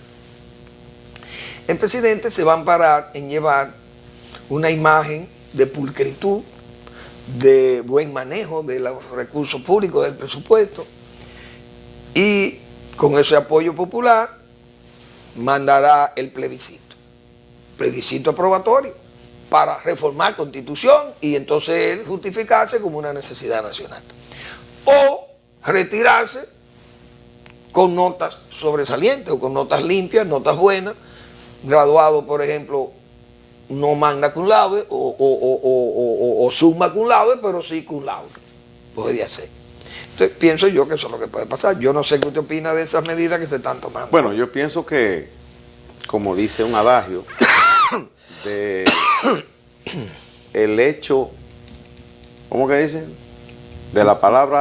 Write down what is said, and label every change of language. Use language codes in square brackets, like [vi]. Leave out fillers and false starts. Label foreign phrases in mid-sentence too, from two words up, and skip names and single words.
[es] El presidente se va a amparar en llevar una imagen de pulcritud, de buen manejo de los recursos públicos, del presupuesto, y con ese apoyo popular mandará el plebiscito aprobatorio para reformar Constitución y entonces él justificarse como una necesidad nacional. O retirarse con notas sobresalientes o con notas limpias, notas buenas, graduado, por ejemplo, no [la] magna cum laude [es] o [la] summa cum laude, [es] pero sí [la] cum laude. [es] Podría ser. Entonces pienso yo que eso es lo que puede pasar. Yo no sé qué usted opina de esas medidas que se están tomando. Bueno, yo pienso que, como dice un adagio, el hecho, ¿cómo que dicen? De la palabra